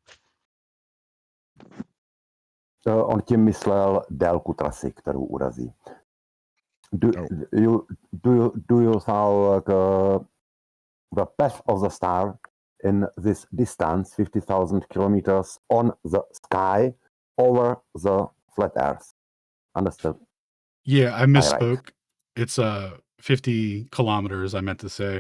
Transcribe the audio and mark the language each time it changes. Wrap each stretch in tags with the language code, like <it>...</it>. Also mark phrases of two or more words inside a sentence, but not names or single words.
<cs>On tím myslel délku trasy, kterou urazí.</cs> <en>Do you thought the path of the star in this distance, 50,000 kilometers on the sky over the flat Earth. Understood? Yeah, I misspoke. Right. It's 50 kilometers, I meant to say.</en>